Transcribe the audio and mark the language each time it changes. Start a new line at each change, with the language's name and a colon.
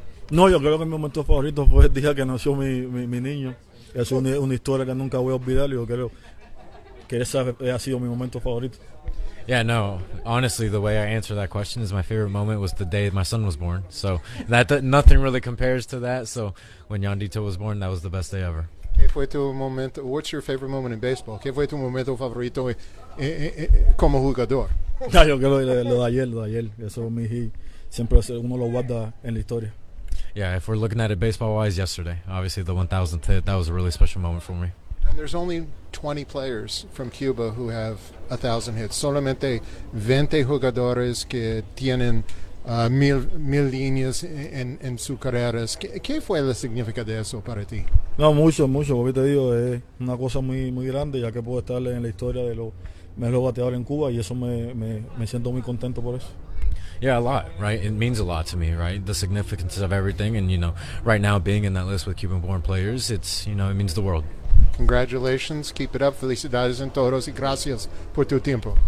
Spanish: No, yo creo que mi momento favorito fue el día que nació mi niño. Es una historia que nunca voy a olvidar, y yo creo que ese ha sido mi momento favorito.
English: Yeah, no, honestly, the way I answer that question is my favorite moment was the day my son was born. So nothing really compares to that. So when Yandito was born, that was the best day ever. What's your favorite moment in baseball?
Spanish: ¿Qué fue tu momento favorito como jugador? No, yo creo que lo de ayer. Eso mi hit siempre uno lo guarda en la historia.
English: Yeah, if we're looking at it baseball-wise, yesterday, obviously the 1,000th hit, that was a really special moment for me. And there's only 20 players from Cuba who have 1,000 hits.
Spanish: Solamente 20 jugadores que tienen mil líneas en su carrera. ¿Qué fue la significa de eso para ti? No, mucho, mucho. Como te digo, es una cosa muy, muy grande, ya que puedo estar en la historia de los mejores bateadores en Cuba, y eso me siento muy contento por eso.
English: Yeah, a lot, right? It means a lot to me, right? The significance of everything. And, you know, right now being in that list with Cuban-born players, it's, you know, it means the world. Congratulations. Keep it up.
Spanish: Felicidades en todos. Y gracias por tu tiempo.